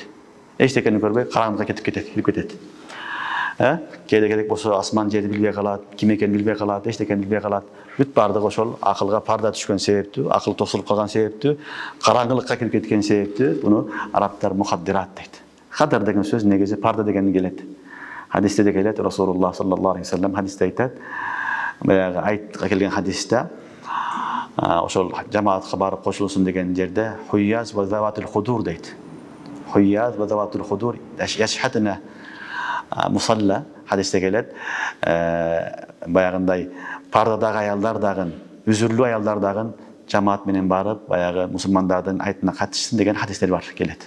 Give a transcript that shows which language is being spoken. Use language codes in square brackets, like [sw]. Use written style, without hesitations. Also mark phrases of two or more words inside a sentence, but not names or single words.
[ky] Эчтекени көрбөй, караңгылыкка кирип кетет. Кээде керек болсо асман жерди билбей калат, ким экенин билбей калат, эчтекени билбей калат. Бүт баардыгы ошол акылга парда түшкөн себептүү, акыл тосулуп калган себептүү, караңгылыкка кирип кеткен себептүү, буну арабтар мухаддират дейт. Хадар деген сөз негизи парда дегенден келет. Хадисте де келет, Расулуллах [ar] صلى الله عليه وسلم [ky] хадисте айтат. Баягы айтка келген хадисте ошол жамаатка барып кошулсун деген жерде [ar] الحيض وذوات الخدور [ky] дейт. [ar] الحيض وذوات الخدور يشهدن المصلى [ky] хадисте келет. Баягындай пардадагы аялдар дагы, үзүрлүү аялдар дагы жамаат менен барып, баягы мусулмандардын айтына катышсын деген хадистер бар келет.